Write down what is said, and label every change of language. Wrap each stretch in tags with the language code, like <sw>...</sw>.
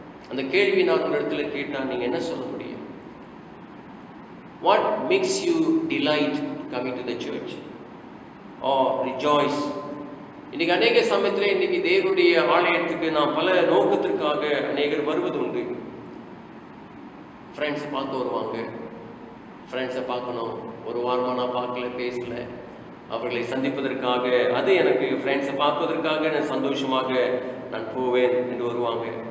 <ta>அந்த கேள்வி நான் ஒரு இடத்துல கேட்டால் நீங்க என்ன சொல்ல முடியும்?</ta> <en>What makes you delight coming to the church or rejoice?</en> <ta>இன்னைக்கு அநேக சமயத்தில் இன்னைக்கு தேவனுடைய ஆலயத்துக்கு நாம் பல நோக்கத்திற்காக அநேகர் வருவது உண்டு. ஃப்ரெண்ட்ஸை பார்க்க வருவாங்க, ஃப்ரெண்ட்ஸை பார்க்கணும், ஒரு வாரமாக நான் பார்க்கல, பேசல, அவர்களை சந்திப்பதற்காக, அது எனக்கு ஃப்ரெண்ட்ஸை பார்ப்பதற்காக நான் சந்தோஷமாக நான் போவேன் என்று வருவாங்க.</ta>